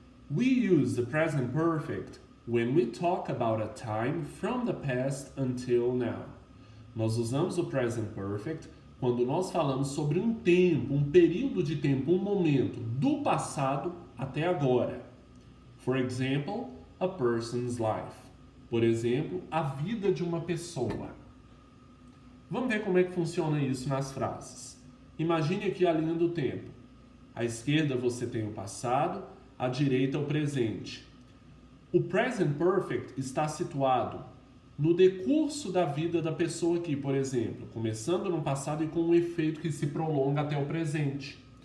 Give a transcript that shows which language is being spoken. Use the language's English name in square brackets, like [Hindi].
[English] We use the present perfect when we talk about a time from the past until now. [Portuguese] Nós usamos o present perfect quando nós falamos sobre um tempo, um período de tempo, um momento do passado até agora. [English] For example, a person's life. [Portuguese] Por exemplo, a vida de uma pessoa. Vamos ver como é que funciona isso nas frases. Imagine aqui a linha do tempo. À esquerda você tem o passado, à direita o presente. O present perfect está situado no decurso da vida da pessoa aqui, por exemplo, começando no passado e com um efeito que se prolonga até o presente.